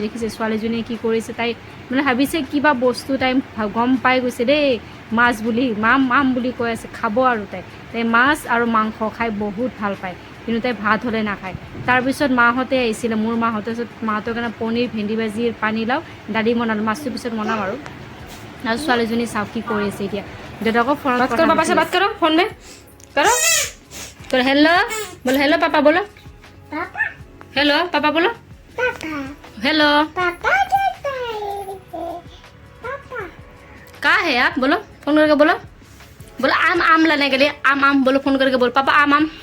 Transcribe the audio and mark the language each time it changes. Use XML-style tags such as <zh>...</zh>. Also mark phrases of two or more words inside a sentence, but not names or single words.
<as>দেখিছে ছোৱালীজনীয়ে কি কৰিছে, তাই মানে ভাবিছে কিবা বস্তু, তাই গম পাই গৈছে দেই মাছ বুলি, মাম বুলি কৈ আছে, খাব আৰু তাই মাছ আৰু মাংস খাই বহুত ভাল পায়, কিন্তু তাই ভাত হ'লে নাখায়। তাৰপিছত মাহঁতে আহিছিলে, মোৰ মাহঁতে, মাহঁতৰ কাৰণে পনীৰ, ভেন্দি ভাজি, পানীলাও, দালি বনালোঁ। মাছটো পিছত বনাম আৰু ছোৱালীজনী চাওক কি কৰি আছে এতিয়া। দেউতাকক ফোনত কথা পাতি আছে।</as> <hi>बात करो, फोन में करो करो हेलो बोलो, हेलो पापा बोलो, हेलो पापा बोलो, हेलो कहाँ है आप, बोलो फोन करके बोलो, बोलो आम लाने के लिए, आम बोलो, फोन करके बोलो पापा आम</hi>